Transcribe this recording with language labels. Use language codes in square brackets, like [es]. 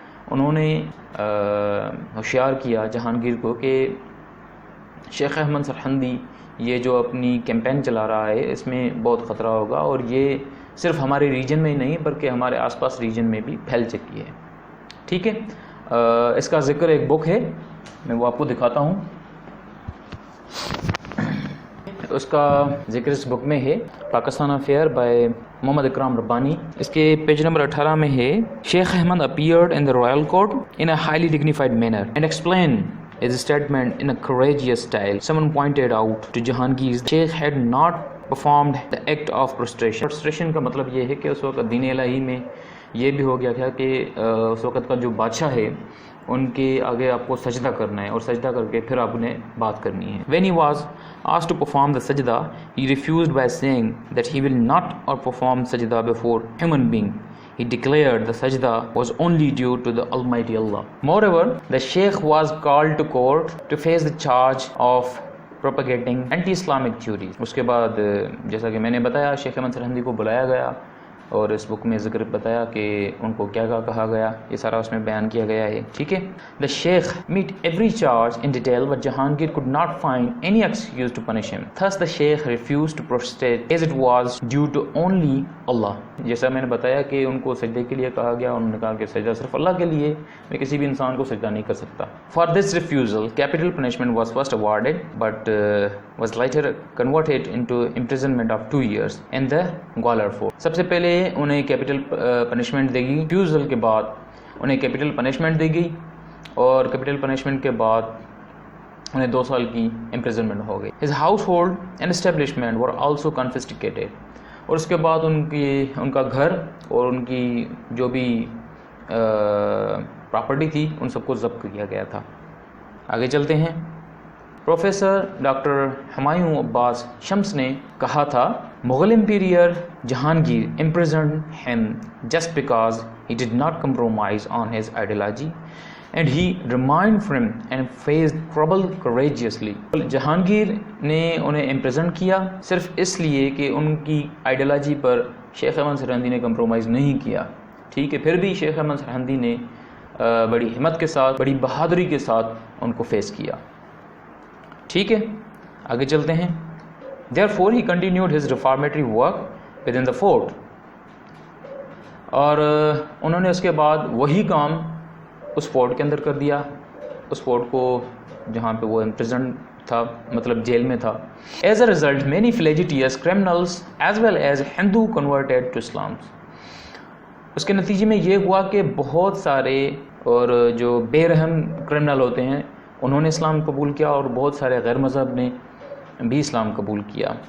[ur] انہوں نے ہوشیار کیا جہانگیر کو کہ شیخ احمد سرہندی یہ جو اپنی کیمپین چلا رہا ہے اس میں بہت خطرہ ہوگا اور یہ صرف ہمارے ریجن میں ہی نہیں بلکہ ہمارے آس پاس ریجن میں بھی پھیل چکی ہے. ٹھیک ہے. اس کا ذکر ایک بک ہے, میں وہ آپ کو دکھاتا ہوں. اس کا ذکر اس بک میں ہے, پاکستان افیئر بائی محمد اکرام ربانی. اس کے پیج نمبر 18 میں ہے, [en] Sheikh Ahmad appeared in the royal court in a highly dignified manner and explained his statement in a courageous style. Someone pointed out to Jahangir Sheikh had not performed the act of prostration. [ur] Prostration کا مطلب یہ ہے کہ اس وقت دین الہی میں یہ بھی ہو گیا تھا کہ اس وقت کا جو بادشاہ ہے ان کے آگے آپ کو سجدہ کرنا ہے اور سجدہ کر کے پھر آپ انہیں بات کرنی ہے. [en] When he was asked to perform the sajda, he refused by saying that he will not or perform sajda before human being. He declared the sajda was only due to the Almighty Allah. Moreover, the Sheikh was called to court to face the charge of propagating anti-Islamic theories. [ur] اس کے بعد جیسا کہ میں نے بتایا شیخ احمد سرہندی کو بلایا گیا اور اس بک میں ذکر بتایا کہ ان کو کیا کہا گیا, یہ سارا اس میں بیان کیا گیا ہے. ٹھیک ہے. [en] The Sheikh meet every charge in detail but Jahangir could not find any excuse to punish him. Thus the Sheikh refused to prostrate as it was due to only Allah. [ur] جیسا میں نے بتایا کہ ان کو سجدے کے لیے کہا گیا, انہوں نے کہا کہ سجدہ صرف اللہ کے لیے, میں کسی بھی انسان کو سجدہ نہیں کر سکتا. [en] For this refusal, capital punishment was first awarded but was later converted into imprisonment of 2 years in the Gwalior fort. [ur] سب سے پہلے انہیں کیپٹل پنشمنٹ دے گی, ریفیوزل کے بعد انہیں کیپٹل پنشمنٹ دے گی اور کیپٹل پنشمنٹ کے بعد انہیں 2 سال کی امپریزنمنٹ ہو گئی. [en] His household and establishment were also confiscated. [ur] اور اس کے بعد ان کا گھر اور ان کی جو بھی پراپرٹی تھی ان سب کو ضبط کیا گیا تھا. آگے چلتے ہیں. پروفیسر ڈاکٹر ہمایوں عباس شمس نے کہا تھا, Mughal امپیریئر Jahangir [en] imprisoned him just because he did not compromise on his ideology. and he remained firm and faced trouble courageously. [ur] Jahangir نے انہیں امپریزنٹ کیا صرف اس لیے کہ ان کی آئیڈیالوجی پر شیخ احمد سرہندی نے کمپرومائز نہیں کیا. ٹھیک ہے، پھر بھی شیخ احمد سرہندی نے بڑی ہمت کے ساتھ، بڑی بہادری کے ساتھ ان کو فیس کیا. ٹھیک ہے، آگے چلتے ہیں. [en] Therefore he continued his reformatory work within the fort. [ur] اور انہوں نے اس کے بعد وہی کام اس فورٹ کے اندر کر دیا، اس فورٹ کو جہاں پہ وہ امپریزنڈ تھا، مطلب جیل میں تھا. [en] As a result, many flagitious criminals as well as Hindu converted to Islam. [ur] اس کے نتیجے میں یہ ہوا کہ بہت سارے اور جو بے رحم کرمنل ہوتے ہیں انہوں نے اسلام قبول کیا، اور بہت سارے غیر مذہب نے بھی اسلام قبول کیا.